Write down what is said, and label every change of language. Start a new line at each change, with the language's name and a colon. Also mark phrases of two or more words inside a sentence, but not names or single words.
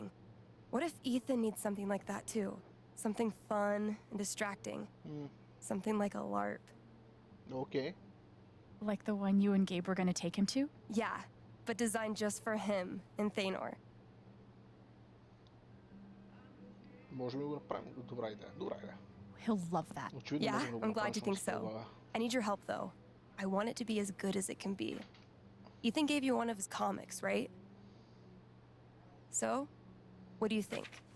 English: What if Ethan needs something like that too? Something fun and distracting. Something like a LARP. Okay. Like the one you and Gabe were gonna take him to? Yeah, but designed just for him and Thanor.
Bulgarian: Можем ли го направим? Добра идея. Добра идея.
English: He'll love that.
Bulgarian: Очевидно
English: Yeah,
Bulgarian: можем да го
English: I'm glad
Bulgarian: направим
English: you think
Bulgarian: само с
English: so.
Bulgarian: това.
English: I need your help though. I want it to be as good as it can be. Ethan gave you one of his comics, right? So, what do you think?